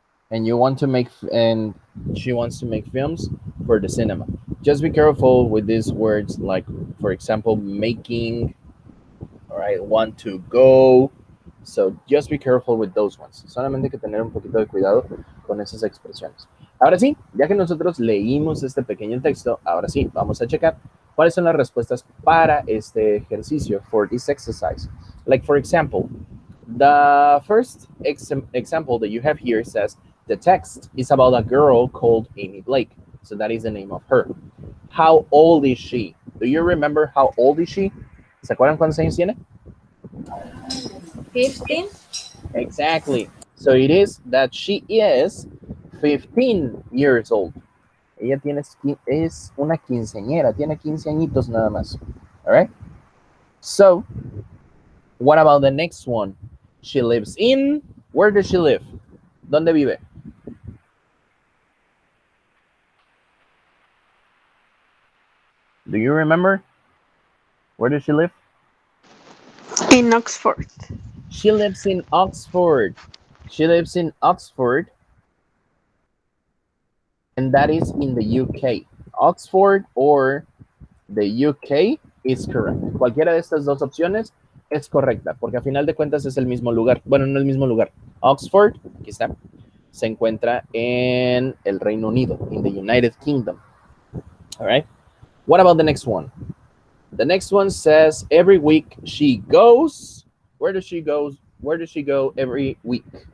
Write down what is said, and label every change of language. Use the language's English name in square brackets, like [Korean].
[English] And you want to make, and she wants to make films for the cinema. Just be careful with these words, like, for example, making, all right, want to go. So just be careful with those ones. [Spanish] Solamente hay que tener un poquito de cuidado con esas expresiones. Ahora sí, ya que nosotros leímos este pequeño texto, ahora sí, vamos a checar cuáles son las respuestas para este ejercicio, [English] for this exercise. Like, for example, the first example that you have here says, the text is about a girl called Amy Blake. So that is the name of her. How old is she? Do you remember how old is she? [Spanish] ¿Se acuerdan cuántos años tiene? [English] 15. Exactly. So it is that she is 15 years old. [Spanish] Ella es una quinceañera, tiene 15 añitos nada más. [English] All right? So, what about the next one? She lives in, where does she live? [Spanish] ¿Dónde vive? [English] Do you remember? Where does she live? In Oxford. She lives in Oxford. She lives in Oxford. And that is in the UK. Oxford or the UK is correct. [Spanish] Cualquiera de estas dos opciones es correcta, porque a final de cuentas es el mismo lugar. Bueno, no el mismo lugar. Oxford, aquí está, se encuentra en el Reino Unido, [English] in the United Kingdom. All right. What about the next one? The next one says every week she goes. Where does she go? Where does she go every week?